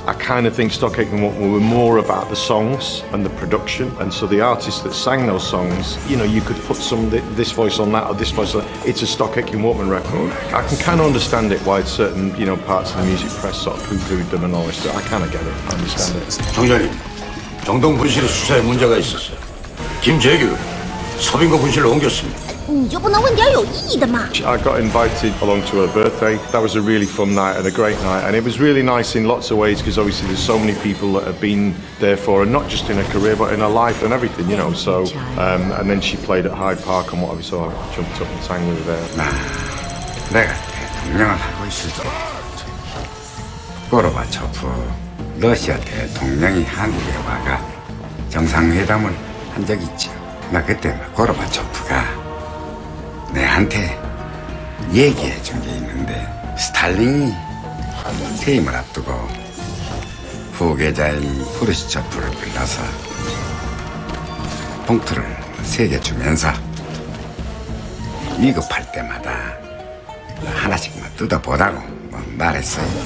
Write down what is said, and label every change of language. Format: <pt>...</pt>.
<en>I kind of think Stock Aitken Waterman were more about the songs and the production, and so the artists that sang those songs, you know, you could put this voice on that or this voice on that. It's a Stock Aitken Waterman record. I can kind of understand it why certain, you know, parts of the music press sort of poo-pooed them and all this stuff. I kind of get it. I understand it.</en> <ko>정장님, 정동 분실의 수사에 문제가 있었어요. 김재규, 서빙고 분실을 옮겼습니다.</ko> <zh>你就不能问点有意义的吗？</zh> <en>I got invited along to her birthday. That was a really fun night and a great night, and it was really nice in lots of ways because obviously there's so many people that have been there for her, not just in her career but in her life and everything, you know. So, and then she played at Hyde Park and whatever, so I jumped up and sang with her there.</en> <ko>내가 대통령을 하고 있을 때 고르바초프 러시아 대통령이 한국에 와가 정상회담을 한 적이 있죠. 나 그때 고르바초프가 내한테 얘기해 준 게 있는데 스탈린이 퇴임을 앞두고 후계자인 후르시초프를 불러서 봉투를 새겨주면서 위급할 때마다 하나씩만 뜯어보라고 말했어요.</ko>